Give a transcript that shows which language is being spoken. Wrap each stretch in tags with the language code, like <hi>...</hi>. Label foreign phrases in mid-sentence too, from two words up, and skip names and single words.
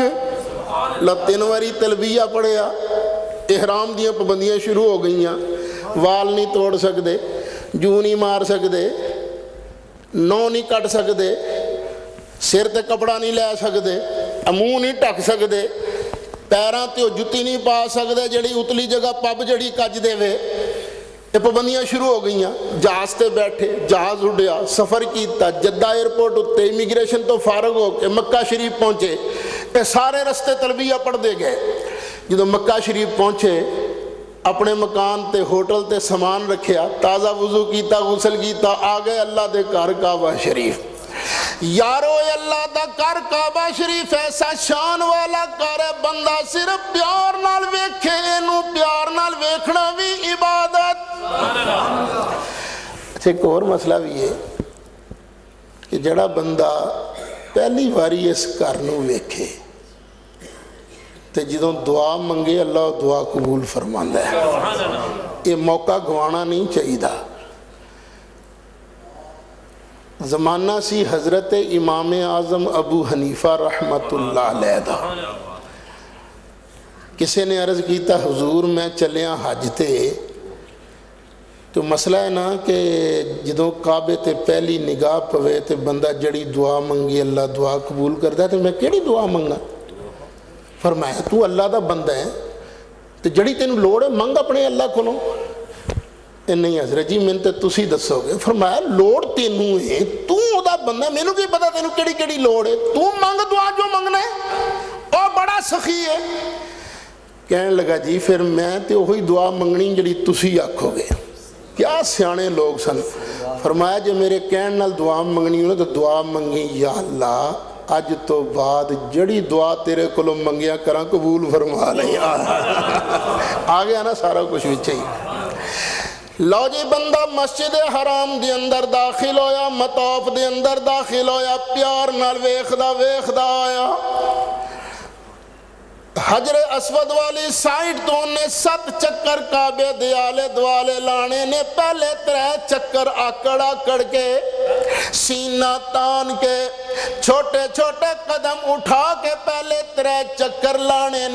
<pa>3 واری تلبیہ پڑھیا، احرام دیاں پابندیاں شروع ہو گئیاں، وال نہیں توڑ سکتے، جو نہیں مار سکتے، نو نہیں کٹ سکتے، سر تے کپڑا نہیں لے سکتے، منہ نہیں ٹک سکتے، پیراں تے جتی نہیں پا سکتے جڑی اتلی جگہ پب جڑی کج دے وے، یہ پابندیاں شروع ہو گئیاں۔ جہاز تے بیٹھے، جہاز اڈیا، سفر کیتا، جدہ ایئرپورٹ اتے امیگریشن تو فارغ ہو کے مکہ شریف پہنچے، یہ سارے رستے تلبیہ پڑھ دے گئے۔ جدو مکہ شریف پہنچے اپنے مکان تے ہوٹل تے سامان رکھیا، تازہ وضو کیتا، غسل کیتا، آگئے اللہ دے گھر کعبہ شریف۔ یارو اللہ دا گھر کعبہ شریف ایسا شان والا گھر ہے، بندہ صرف پیار نال ویکھے، اینو پیار نال ویکھنا بھی عبادت۔ اچھا</pa> <ur>ایک اور مسئلہ بھی ہے</ur> <pa>کہ جڑا بندہ پہلی باری اس گھر نو ویکھے تے جدوں دعا منگے اللہ دعا قبول فرماندا ہے، یہ موقع گوانا نہیں چاہیے۔ زمانہ سی حضرت امام اعظم ابو حنیفہ رحمت اللہ علیہ دا، کسی نے عرض کیتا حضور میں چلیاں حج تے، تو مسئلہ ہے نا کہ جدوں کعبے تے پہلی نگاہ پوے تے بندہ جڑی دعا منگی اللہ دعا قبول کردا ہے، تو میں کیڑی دعا منگا؟ فرمایا تو اللہ دا بندہ ہے تو جڑی تینوں لوڑ ہے منگ اپنے اللہ کولوں۔ نہیں حضرت جی میں تے تسی دسو گے۔ فرمایا لوڑ تینوں ہے، تو او دا بندہ، مینوں کی پتا تینوں کیڑی کیڑی لوڑ ہے، تو منگ دعا جو منگنا ہے، او بڑا سخی ہے۔ کہنے لگا جی پھر میں تے وہی دعا منگنی جڑی تسی آکھو گے۔ کیا سیانے لوگ سن۔ فرمایا جو میرے کہن نال دعا منگنی ہو تو دعا منگی</pa> <ar>یا اللہ</ar> <pa>اج تو بعد جڑی دعا تیرے کولوں منگیا کراں قبول فرما لیں۔ آ گیا نا سارا کچھ بھی چاہیے۔ لو جی بندہ مسجد حرام دے اندر داخل ہویا، مطاف دے اندر داخل ہویا، پیار نال ویکھدا آیا، حجر اسود والی سائٹ تو نے 7 چکر کعبے دے آلے دوالے لانے نے، پہلے 3 چکر آکڑ کے سینہ تان کے چھوٹے چھوٹے قدم اٹھا کے پہلے 3 چکر لانے نے۔</pa>